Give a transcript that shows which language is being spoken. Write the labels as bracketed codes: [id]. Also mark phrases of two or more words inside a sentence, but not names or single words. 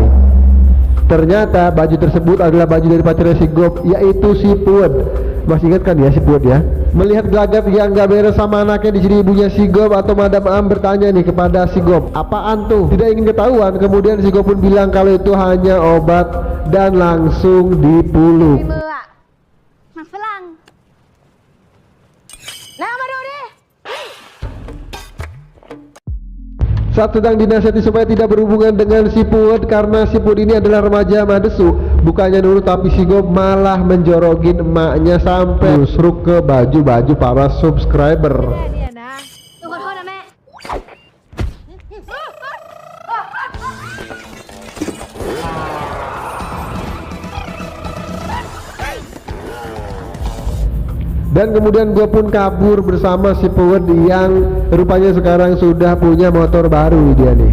[id] Ternyata baju tersebut adalah baju dari pacarnya si Gob, yaitu si Pued. Masih ingat kan ya si Pued ya? Melihat gelagat yang gak beres sama anaknya, di sini ibunya si Gob atau Madam Am bertanya nih kepada si Gob, apaan tuh? Tidak ingin ketahuan. Kemudian si Gob pun bilang kalau itu hanya obat dan langsung dipeluk. [th] มืออะหมักฝรั่งแล้วมาดูดิ [id] Saat sedang dinasihati supaya tidak berhubungan dengan si Pued karena si Pued ini adalah remaja madesu, bukannya nurut tapi si Gob malah menjorogin emaknya sampai busruk ke baju-baju para subscriber. [th] แม่เนี่ยนะหนูขอโทษนะแม่ [id] Dan kemudian gue pun kabur bersama si Pued yang rupanya sekarang sudah punya motor baru dia nih.